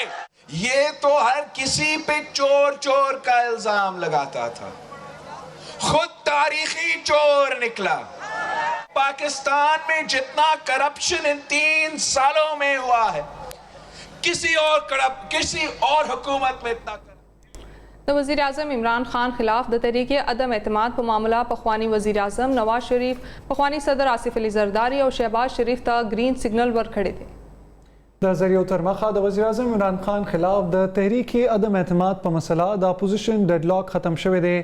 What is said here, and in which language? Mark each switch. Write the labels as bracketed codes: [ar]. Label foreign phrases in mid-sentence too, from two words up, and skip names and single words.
[ur] یہ تو ہر کسی پہ چور کا الزام لگاتا تھا، خود تاریخی چور نکلا. پاکستان میں جتنا کرپشن ان 3 سالوں میں ہوا ہے کسی اور حکومت میں اتنا. [ps] د وزیر اعظم عمران خان خلاف د تحریک عدم اعتماد په معامله پخوانی وزیر اعظم نواز شریف، پخوانی صدر آصف علي زرداری او شهباز شریف ته [en] green signal [ps] ورکړی دی. د ذریعو تر مخه د وزیر اعظم عمران خان خلاف د تحریک عدم اعتماد په مسله د اپوزیشن ډیډلاک ختم شوی دی.